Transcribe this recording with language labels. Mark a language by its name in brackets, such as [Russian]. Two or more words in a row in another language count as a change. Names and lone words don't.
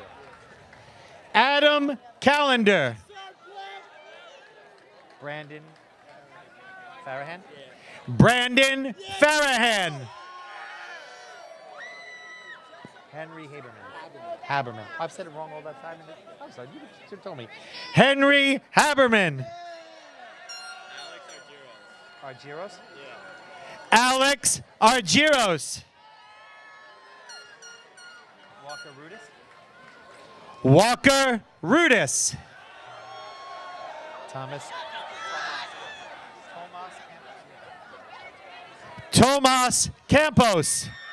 [English] Adam Callender. Brandon Farahan. Brandon Farahan. Henry Haberman. Haberman. I've said it wrong all that time. I'm sorry. You should have told me. Henry Haberman. Argyros? Yeah. Alex Argyros. Walker Rudis. Walker Rudis. Tomas Campos.